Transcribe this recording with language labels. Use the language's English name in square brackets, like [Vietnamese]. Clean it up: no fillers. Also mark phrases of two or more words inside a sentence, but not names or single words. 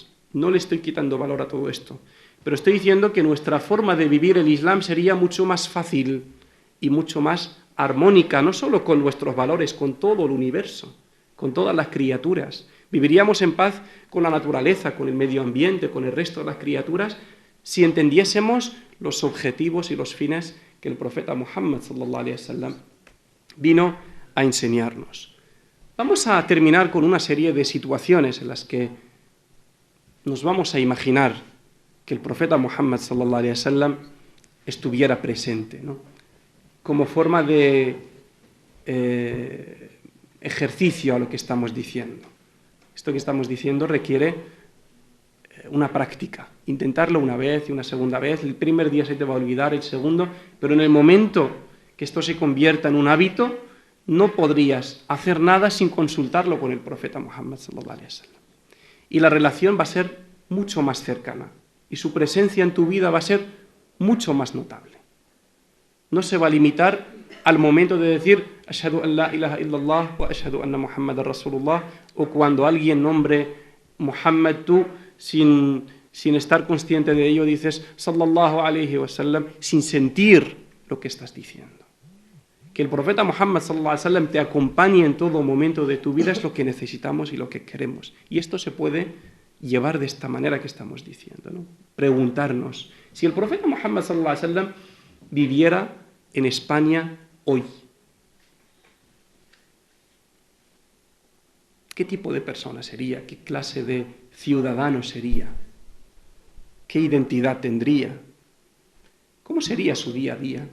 [Spanish] No le estoy quitando valor a todo esto. Pero estoy diciendo que nuestra forma de vivir el Islam sería mucho más fácil y mucho más armónica, no solo con nuestros valores, con todo el universo, con todas las criaturas. Viviríamos en paz con la naturaleza, con el medio ambiente, con el resto de las criaturas, si entendiésemos los objetivos y los fines que el profeta Muhammad [Arabic] صلى الله عليه وسلم [Spanish] vino a enseñarnos. Vamos a terminar con una serie de situaciones en las que nos vamos a imaginar que el profeta Muhammad [Arabic] صلى الله عليه وسلم [Spanish] estuviera presente, ¿no? Como forma de ejercicio a lo que estamos diciendo. Esto que estamos diciendo requiere una práctica. Intentarlo una vez y una segunda vez. El primer día se te va a olvidar, el segundo, pero en el momento que esto se convierta en un hábito, no podrías hacer nada sin consultarlo con el profeta Muhammad [Arabic] صلى الله عليه وسلم. [Spanish] Y la relación va a ser mucho más cercana y su presencia en tu vida va a ser mucho más notable. No se va a limitar al momento de decir [Arabic] أشهد أن لا إله إلا الله وأشهد أن محمدا رسول الله, [Spanish] o cuando alguien nombre Muhammad, tú sin estar consciente de ello dices [Arabic] صلى الله عليه وسلم, [Spanish] sin sentir lo que estás diciendo. Que el profeta Muhammad [Arabic] صلى الله عليه وسلم [Spanish] te acompañe en todo momento de tu vida es lo que necesitamos y lo que queremos. Y esto se puede llevar de esta manera que estamos diciendo, ¿no? Preguntarnos, si el profeta Muhammad [Arabic] صلى الله عليه وسلم [Spanish] viviera en España hoy, ¿qué tipo de persona sería? ¿Qué clase de ciudadano sería? ¿Qué identidad tendría? ¿Cómo sería su día a día?